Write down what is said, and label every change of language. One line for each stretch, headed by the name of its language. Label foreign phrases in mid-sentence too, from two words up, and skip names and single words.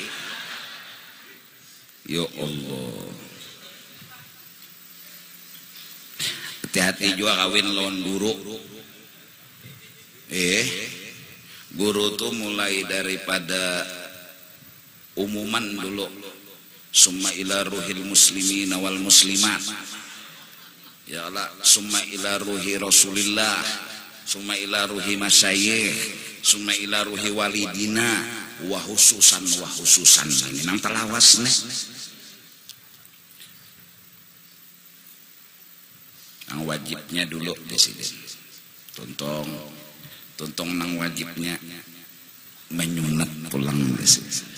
Banjar: Ya Allah, hati-hati juga kawin lawan guru. Guru tuh mulai daripada umuman dulu.
Arabic: ثم إلى روح المسلمين والمسلمات. يا الله، ثم إلى روح رسول الله، ثم إلى روح المشايخ، ثم إلى روح والدينا وخصوصا
Banjar: ini nang telawas nih. Yang wajibnya dulu Presiden. Tuntong nang wajibnya menyunat pulang Presiden.